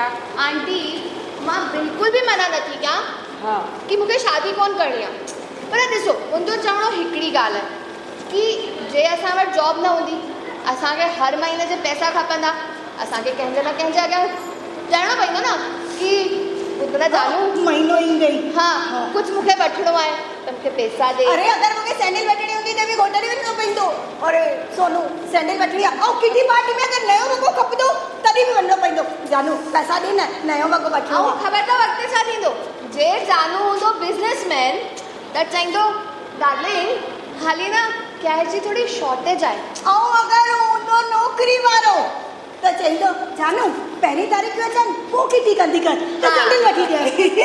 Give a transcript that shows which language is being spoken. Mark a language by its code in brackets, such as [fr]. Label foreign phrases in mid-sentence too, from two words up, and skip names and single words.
[sd] आंटी मां बिल्कुलु बि मना नथी कयां हाँ कि मूंखे शादी कोन करणी आहे पर ॾिसो मुंहिंजो चवणो हिकिड़ी ॻाल्हि आहे कि जे असां वटि जॉब न हूंदी असांखे हर महीने जे पैसा खपंदा असांखे कंहिंजे न कंहिंजे अॻियां चवणो पवंदो न कि ॿुधण जानू महीनो ई गई हाँ कुझु मूंखे वठिणो आहे त मूंखे पैसा ॾे अरे अगरि मूंखे सैंडल वठणी हूंदी त बि घोटड़ी वञिणो पवंदो अरे सोनू सैंडल वठणी आहे ऐं [en] kitty party [sd] में अगरि नयो वॻो खपंदो तॾहिं बि वञिणो पवंदो जानू पैसा ॾे न नयो वॻो वठिणो ऐं ख़बर अथव अॻिते छा थींदो जे जानू हूंदो बिज़नेसमैन त चवंदो डार्लिंग हाली न कैश जी थोड़ी शॉर्टेज आहे ऐं अगरि हूंदो नौकिरी वारो त चवंदो जानू पहिरीं तारीख़ अचनि पोइ किटी कंदी कर त सैंडल वठी ॾिए